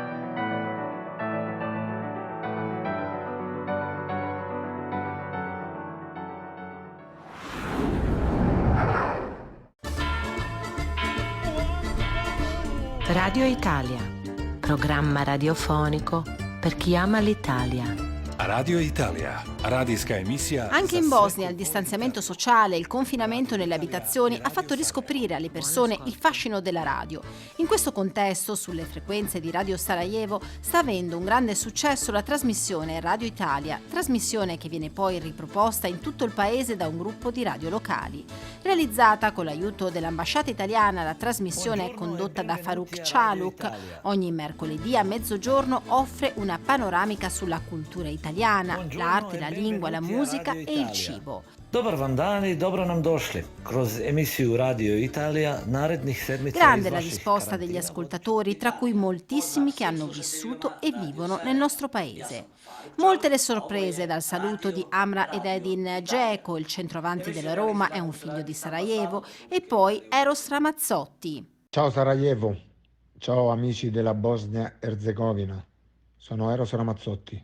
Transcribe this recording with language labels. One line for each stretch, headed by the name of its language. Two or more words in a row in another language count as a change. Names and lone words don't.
Italian: Radio Italia, programma radiofonico per chi ama l'Italia. Radio Italia,
Bosnian: radijska emisija.
Italian: Anche in Bosnia il distanziamento sociale e il confinamento nelle abitazioni ha fatto riscoprire alle persone il fascino della radio. In questo contesto, sulle frequenze di Radio Sarajevo, sta avendo un grande successo la trasmissione Radio Italia, trasmissione che viene poi riproposta in tutto il paese da un gruppo di radio locali. Realizzata con l'aiuto dell'ambasciata italiana, la trasmissione è condotta da Faruk Çaluk. Ogni mercoledì a mezzogiorno offre una panoramica sulla cultura italiana italiana, l'arte, la lingua, la musica e il cibo.
Bosnian: Dobar vam dan i dobro nam došli. Kroz emisiju Radio Italia narednih sedmica
Italian: Grande la risposta degli ascoltatori, tra cui moltissimi che hanno vissuto e vivono nel nostro paese. Molte le sorprese, dal saluto di Amra ed Edin Dzeko, il centroavanti della Roma, è un figlio di Sarajevo, e poi Eros Ramazzotti. Ciao Sarajevo, ciao amici della Bosnia-Erzegovina, sono Eros Ramazzotti.